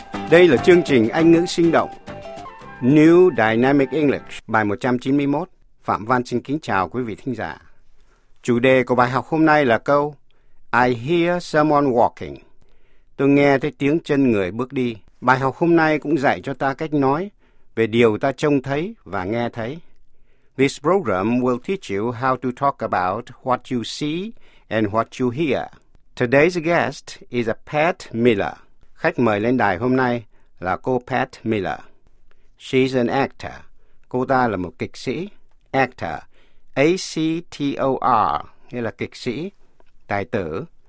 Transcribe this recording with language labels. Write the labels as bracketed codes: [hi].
[vi] Đây là chương trình Anh ngữ sinh động New Dynamic English bài 191. Phạm Văn xin kính chào quý vị thính giả. Chủ đề của bài học hôm nay là câu [en] I hear someone walking. [vi] Tôi nghe thấy tiếng chân người bước đi. Bài học hôm nay cũng dạy cho ta cách nói về điều ta trông thấy và nghe thấy. [en] This program will teach you how to talk about what you see and what you hear. Today's guest is a Pat Miller. [vi] Khách mời lên đài hôm nay là cô Pat Miller. [en] She's an actor. [vi] Cô ta là một kịch sĩ. Actor, A-C-T-O-R, nghĩa là kịch sĩ, tài tử.